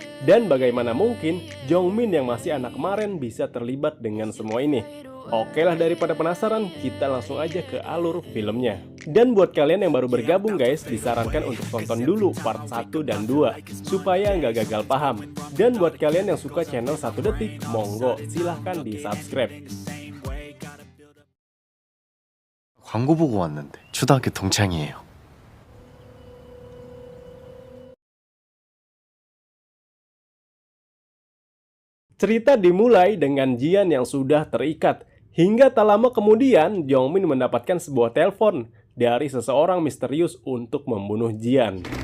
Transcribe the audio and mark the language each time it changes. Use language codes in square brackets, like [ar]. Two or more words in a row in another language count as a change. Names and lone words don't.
[id] Dan bagaimana mungkin Jongmin yang masih anak kemarin bisa terlibat dengan semua ini. Oke lah, daripada penasaran, kita langsung aja ke alur filmnya. Dan buat kalian yang baru bergabung guys, disarankan untuk tonton dulu part 1 dan 2 supaya nggak gagal paham. Dan buat kalian yang suka channel 1 Detik, monggo silahkan di subscribe. [ko] 광고 보고 왔는데 초등학교 동창이에요. [id] Cerita dimulai dengan Jian yang sudah terikat. Hingga tak lama kemudian, Jongmin mendapatkan sebuah telepon dari seseorang misterius untuk membunuh Jian.